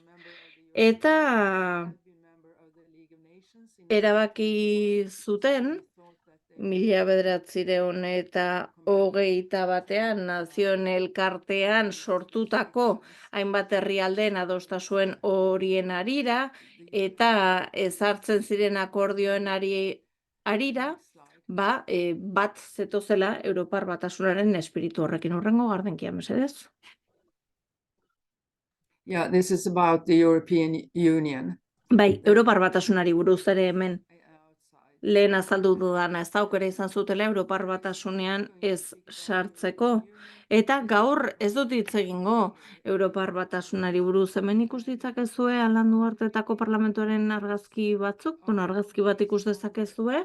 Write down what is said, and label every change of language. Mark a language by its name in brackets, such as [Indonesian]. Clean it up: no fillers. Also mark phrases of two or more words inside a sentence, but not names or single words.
[Basque] eta erabaki zuten 1921 Nazioen Elkartean sortutako hainbat herrialdeen adostasuen horien harira, eta ezartzen ziren akordioen harira, bat zetozela Europar Batasunaren espiritu horrekin. Hurrengo gardenkia, mesedez. [English] Yeah, this is about the European Union. [Basque] Europar Batasunari buruz ere hemen lehen azaldu dudana, ez da aukera izan zutela Europar Batasunean ez sartzeko. Eta gaur ez dut hitz egingo Europar Batasunari buruz, hemen ikus ditzakezue Alandu Arteetako parlamentuaren argazki batzuk, argazki bat ikus dezakezue.